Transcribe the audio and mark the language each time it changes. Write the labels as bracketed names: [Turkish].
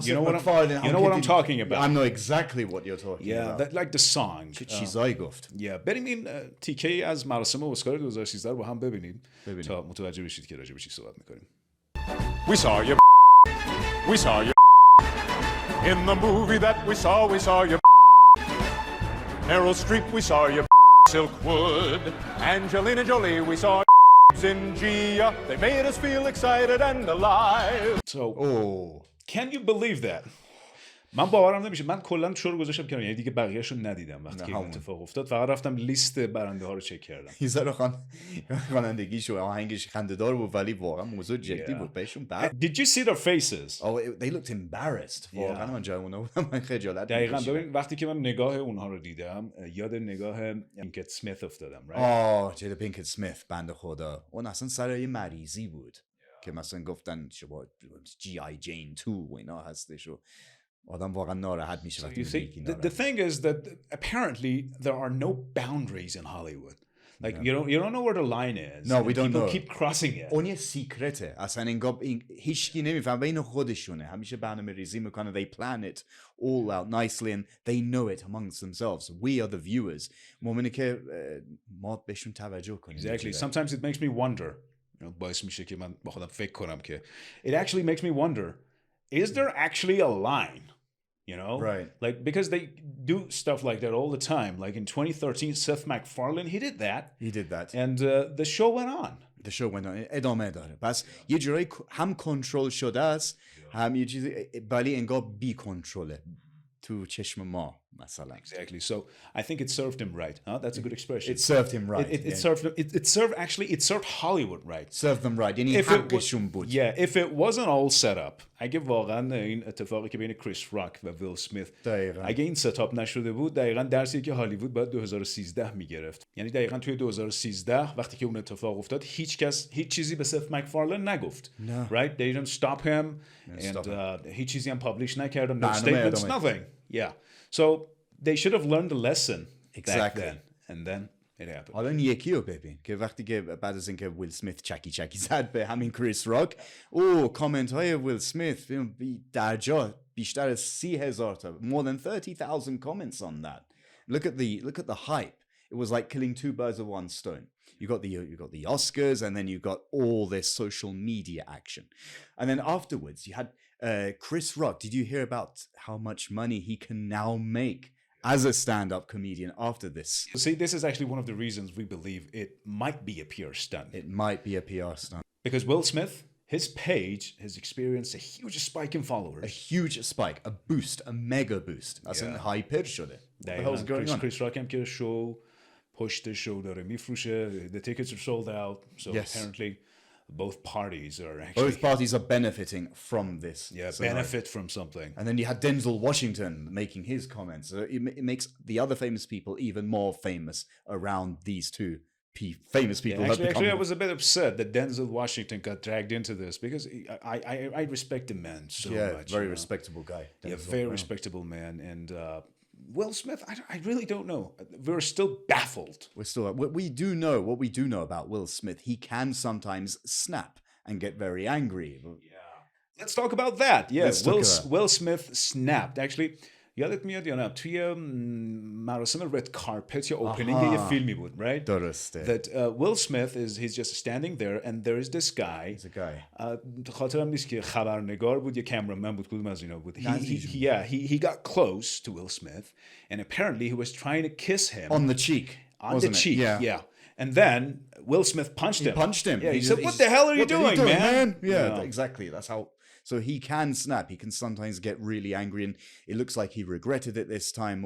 [English] You know what I'm talking about. I know exactly what you're talking about. Yeah, like the song. [Persian] چه چیزایی گفت. Yeah, بریم این تیکه از مراسم اسکار 2013 رو با هم ببینیم تا متوجه بشید که راجع به چی صحبت می‌کنیم. [English] We saw you. We saw you. In the movie that we saw you. Meryl Streep, we saw you. Silkwood. Angelina Jolie, we saw in Gia. They made us feel excited and alive. So, can you believe that? [Persian] من باورم نمیشه. من کلا شروع گذاشتم کنار، یعنی دیگه بقیه‌شو ندیدم وقتی که اتفاق افتاد. فقط رفتم لیست برنده ها رو چک کردم. یه ذره خوانندگیشو آهنگش خنده‌دار بود ولی واقعا موضوع جدی بود. بهشون [English] Did you see their faces? Oh, they looked embarrassed. [Persian] واقعا من جای اونها بودم، من خجالت دقیقاً. ببین وقتی که من نگاه اونها رو دیدم یاد نگاه پینکت سمیت افتادم. جدا پینکت سمیت بنده خدا. اون اصلا سر یه مریضی بود که مثلا گفتن شما جی آی جین 2 و اینا هستش و آدم واقعا ناراحت میشه وقتی میگه. [English] The thing is that apparently there are no boundaries in Hollywood. Like you don't know where the line is. No, we don't know. People keep crossing it. [Persian] اون یه سیکرته. اصلا انگار هیچکی نمیفهمه، بین خودشونه. همیشه برنامه ریزی میکنه. [English] They plan it all out nicely and they know it amongst themselves. We are the viewers. [Persian] مؤمنه که ما بهشون توجه کنیم. [English] Exactly. Sometimes it makes me wonder. [Persian] باعث میشه که من با خودم فکر کنم که [English] it actually makes me wonder. Is there actually a line? You know? Right. Like, because they do stuff like that all the time. Like in 2013, Seth MacFarlane, he did that. He did that. And the show went on. The show went on. [Persian] ادامه داره. پس یه جورایی هم کنترل شده است، هم یه چیزی ولی انگار بی کنترله تو چشم ما مثلا. [English] Exactly. So I think it served him right. Huh? That's a good expression. It served him right. It served Hollywood right. Served them right. [Persian] یعنی حقشون بود. [English] Yeah, if it wasn't all set up. [Persian] اگه واقعا این اتفاقی که بین کریس راک و ویل سمیت اگه این ستاپ نشده بود، دقیقاً درسی که هالیوود باید 2013 میگرفت. یعنی دقیقاً توی 2013 وقتی که اون اتفاق افتاد هیچ چیزی به سف مکفارلین نگفت. [English] Right? They didn't stop him and [Persian] هیچ چیزی هم پابلیش نکردن. [English] No statements, nothing. Yeah. So they should have learned the lesson back then. And then it happened. [Persian] حالا یکی رو ببین که وقتی که بعد از اینکه ویل سمیت چکی زد به همین کریس راک، کامنت های ویل سمیت در جا بیشتر از 30,000 تا [English] more than 30,000 comments on that. Look at the hype. It was like killing two birds with one stone. You got the Oscars, and then you got all this social media action, and then afterwards you had Chris Rock. Did you hear about how much money he can now make as a stand-up comedian after this? See, this is actually one of the reasons we believe it might be a PR stunt. It might be a PR stunt. Because Will Smith, his page has experienced a huge spike in followers. A huge spike, a boost, a mega boost. That's an hyper شده. What the hell's going on? [Persian] Chris Rock هم که show پشت show داره میفروشه. [English] The tickets are sold out. So apparently both parties are actually... Both parties are benefiting from this. Yeah, so benefit from something. And then you had Denzel Washington making his comments. So it makes the other famous people even more famous around these two famous people. Yeah, actually, I was a bit upset that Denzel Washington got dragged into this because I respect the man so much. Yeah, very respectable guy. Denzel, very respectable man. And Will Smith, I really don't know. We're still baffled. What we do know about Will Smith, he can sometimes snap and get very angry. Yeah. Let's talk about that. Yeah, Will Smith snapped. [Persian] Actually, یادت میاد یا نه توی مراسم رد کارپت یا اوپنینگ یه فیلمی بود, right? درسته. [English] That Will Smith he's just standing there and there is this guy. He's a guy. [Persian] خاطرم نیست که خبرنگار بود یا کامرامن بود, کدوم از اینا بود. [English] He got close to Will Smith and apparently he was trying to kiss him on the cheek. On the cheek. Yeah. And then Will Smith punched him. He punched him. Yeah, he said, "What the hell are you doing, man?" Yeah, exactly. That's how. So he can snap. He can sometimes get really angry, and it looks like he regretted it this time.